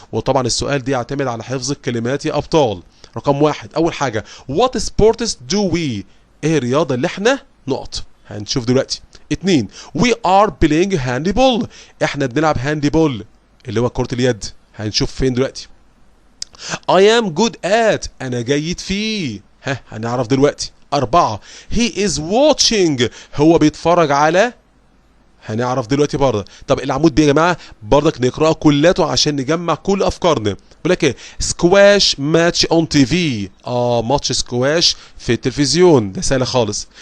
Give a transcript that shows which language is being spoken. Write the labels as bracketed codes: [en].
[ar] وطبعا السؤال دي يعتمد على حفظ الكلمات يا ابطال. رقم 1، اول حاجه [en] what sports do we، [ar] ايه الرياضه اللي احنا نقط هنشوف دلوقتي. 2، [en] we are playing handball، [ar] احنا بنلعب هاندبول اللي هو كرة اليد. هنشوف فين دلوقتي. [en] I am good at، [ar] أنا جيد فيه. ها هنعرف دلوقتي. 4، [en] he is watching، [ar] هو بيتفرج على. هنعرف دلوقتي برضه. طب العمود بيه يا جماعة برضك نقرأه كلته عشان نجمع كل أفكارنا. بيقول لك إيه؟ سكواش ماتش أون تي في. ماتش سكواش في التلفزيون، ده سهل خالص.